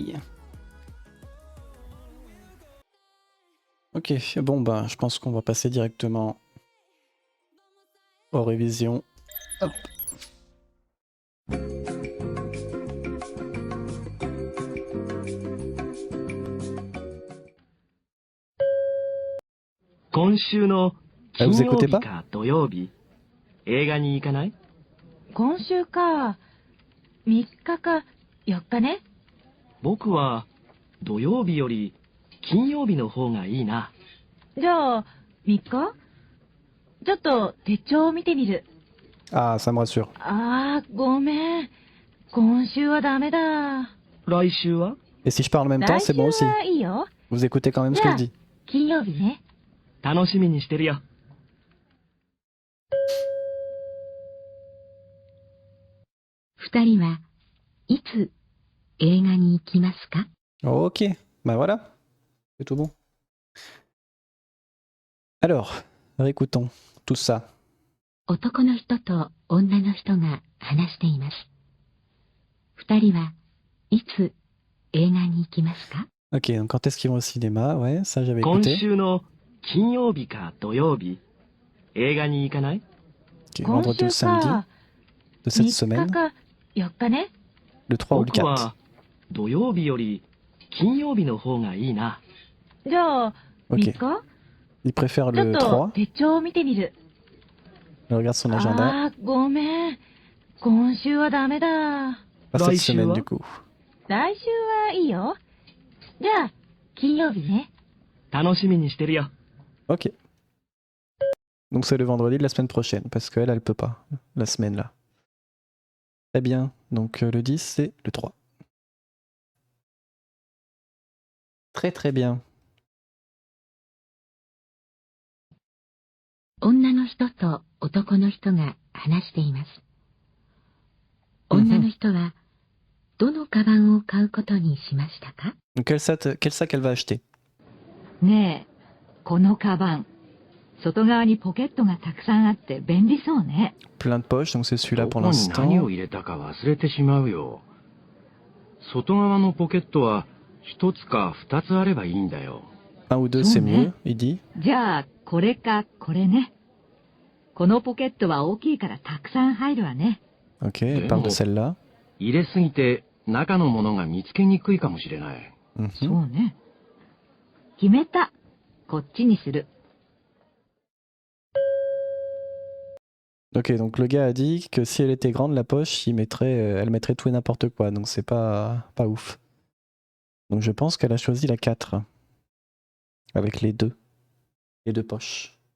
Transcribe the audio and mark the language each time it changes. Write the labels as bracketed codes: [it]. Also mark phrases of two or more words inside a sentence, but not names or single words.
[fr] Ok, bon bah je pense qu'on va passer directement aux révisions. Hop. Vous écoutez pas? [ja] 映画に行かない？今週か、3日か4日ね。僕は土曜日より金曜日の方がいいな。じゃあ、3日？ちょっと手帳を見てみる。 [fr] Ah, ça me rassure. [ja] あー、ごめん。今週はダメだ。来週は？ [fr] Et si je parle en même temps, [ja] 来 [fr] c'est [ja] 週 [fr] bon aussi. [ja] はいいよ。 [fr] Vous écoutez quand même ce [ja] じ [fr] que [ja] ゃ [fr] je [ja] あ [fr] dis. [ja] 金曜日ね。楽しみにしてるよ。二人はいつ映画に行きますか？ [fr] Ok, bah voilà, c'est tout bon. Alors, réécoutons tout ça. [ja] 男の人と女の人が話しています。二人はいつ映画に行きますか？ [fr] Ok, donc quand est-ce qu'ils vont au cinéma? Ouais, ça j'avais [ja] 今 [fr] écouté. [ja] 週の金曜日か土曜日、映画に行かない？ [fr] Ok, [ja] 今 [fr] vendredi ou [ja] 週 [fr] samedi [ja] か、 [fr] de cette [ja] 3 [fr] semaine. [ja] 日か4日ね。 [fr] Le 3 ou le [ja] 僕 [fr] 4. [ja] は土曜日より金曜日の方がいいな。じゃあ、3 [fr] Ok. [ja] 日？ [fr] Il préfère [ja] ちょっ [fr] le [ja] と [fr] 3. [ja] 手帳を見てみる。 [fr] Il regarde son agenda. [ja] あー、ごめん。今週はダメだ。 [fr] Pas cette [ja] 来週 [fr] semaine [ja] は？ [fr] du coup. [ja] 来週はいいよ。じゃあ、金曜日ね。楽しみにしてるよ。 [fr] Ok. Donc c'est le vendredi de la semaine prochaine, parce qu'elle, elle peut pas, la semaine là. Très bien, donc le 10 c'est le 3. Très très bien. [ja] 女の人と男の人が話しています。女の人はどのカバンを買うことにしましたか？ [fr] Donc quel sac elle va acheter? [ja] ねえ、このカバン、外側にポケットがたくさんあって便利そうね。 [fr] Plein de poches, donc c'est celui-là [ja] ど [fr] pour [ja] こに何 [fr] l'instant. [ja] を入れたか忘れてしまうよ。外側のポケットは一つか二つあればいいんだよ。 [fr] Un ou deux [ja] そう [fr] c'est [ja] ね。 [fr] mieux, il dit. [ja] じゃあ、これかこれね。このポケットは大きいからたくさん入るわね。 [fr] Ok, elle parle de celle-là. [ja] 入れすぎて中のものが見つけにくいかもしれない。そ Mhm. うね。決めた。こっちにする。 [fr] Ok, donc le gars a dit que si elle était grande, la poche, elle mettrait tout et n'importe quoi, donc c'est pas ouf. Donc je pense qu'elle a choisi la 4. Avec les deux poches.